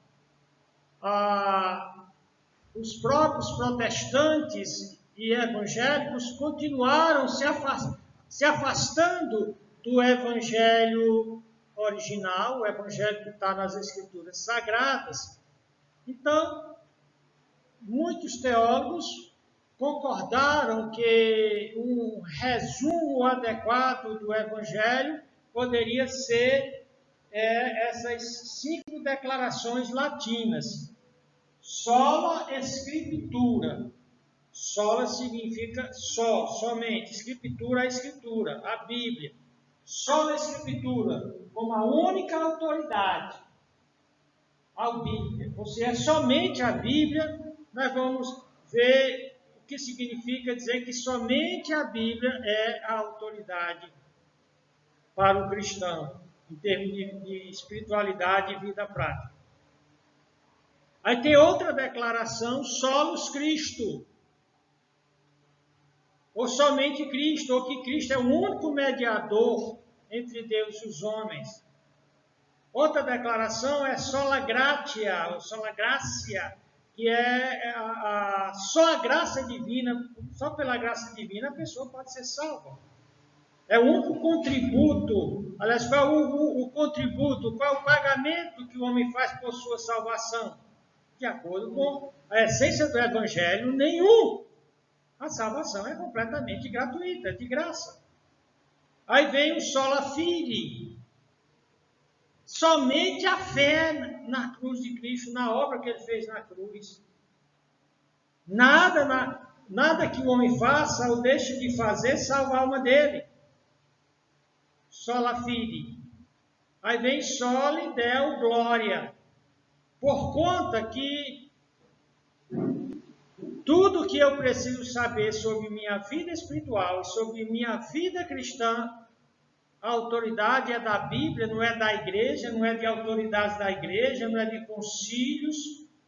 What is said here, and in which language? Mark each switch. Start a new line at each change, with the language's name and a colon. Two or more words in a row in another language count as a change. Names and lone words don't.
Portuguese: os próprios protestantes e evangélicos continuaram se afastando do Evangelho original, o Evangelho que está nas Escrituras Sagradas. Então, muitos teólogos concordaram que um resumo adequado do Evangelho poderia ser essas 5 declarações latinas.
Latin: Sola Scriptura.
Portuguese: Sola significa só, somente. Scriptura, a Escritura, a Bíblia.
Latin: Sola Scriptura,
Portuguese: como a única autoridade a Bíblia. Ou seja, é somente a Bíblia. Nós vamos ver o que significa dizer que somente a Bíblia é a autoridade para o cristão, em termos de espiritualidade e vida prática. Aí tem outra declaração,
Latin: solos Cristo,
Portuguese: ou somente Cristo, ou que Cristo é o único mediador entre Deus e os homens. Outra declaração é
Latin: sola gratia,
Portuguese: ou
Latin: sola gracia,
Portuguese: que é só a graça divina, só pela graça divina a pessoa pode ser salva. É o único contributo, aliás, qual é o contributo, qual é o pagamento que o homem faz por sua salvação? De acordo com a essência do Evangelho, nenhum. A salvação é completamente gratuita, de graça. Aí vem o
Latin: sola fide.
Portuguese: Somente a fé na cruz de Cristo, na obra que ele fez na cruz. Nada que o homem faça ou deixe de fazer salva a alma dele.
Latin: Sola fide.
Portuguese: Aí vem
Latin: soli deo glória.
Portuguese: Por conta que tudo que eu preciso saber sobre minha vida espiritual e sobre minha vida cristã, a autoridade é da Bíblia, não é da igreja, não é de autoridades da igreja, não é de concílios.